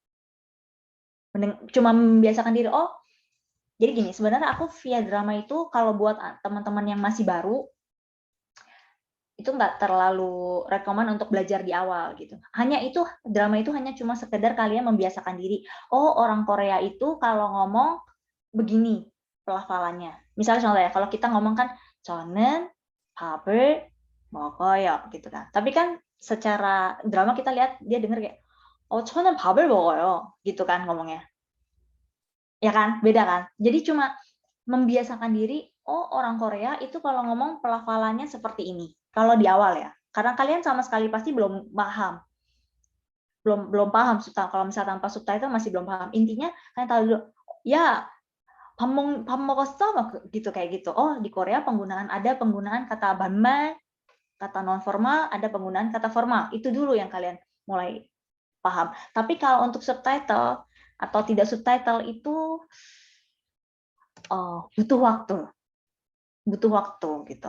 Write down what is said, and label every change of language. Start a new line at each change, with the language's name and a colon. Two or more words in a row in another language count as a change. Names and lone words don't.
Indonesian: Cuma membiasakan diri, jadi gini, sebenarnya aku via drama itu kalau buat teman-teman yang masih baru, itu nggak terlalu rekomen untuk belajar di awal gitu. Drama itu hanya cuma sekedar kalian membiasakan diri. Orang Korea itu kalau ngomong begini pelafalannya. Misalnya contoh ya, kalau kita ngomong kan
Korean: 저는 밥을 먹어요
Indonesian: gitu kan. Tapi kan secara drama kita lihat dia denger kayak
Korean: 저는 밥을 먹어요
Indonesian: gitu kan ngomongnya. Ya kan? Beda kan? Jadi cuma membiasakan diri, orang Korea itu kalau ngomong pelafalannya seperti ini. Kalau di awal ya, karena kalian sama sekali pasti belum paham. Belum paham, kalau misalnya tanpa subtitle masih belum paham. Intinya kalian tahu dulu, ya,
Korean: 밥 먹었어?
Indonesian: gitu kayak gitu. Di Korea ada penggunaan kata banma, kata non formal, ada penggunaan kata formal. Itu dulu yang kalian mulai paham. Tapi kalau untuk subtitle atau tidak subtitle itu butuh waktu gitu.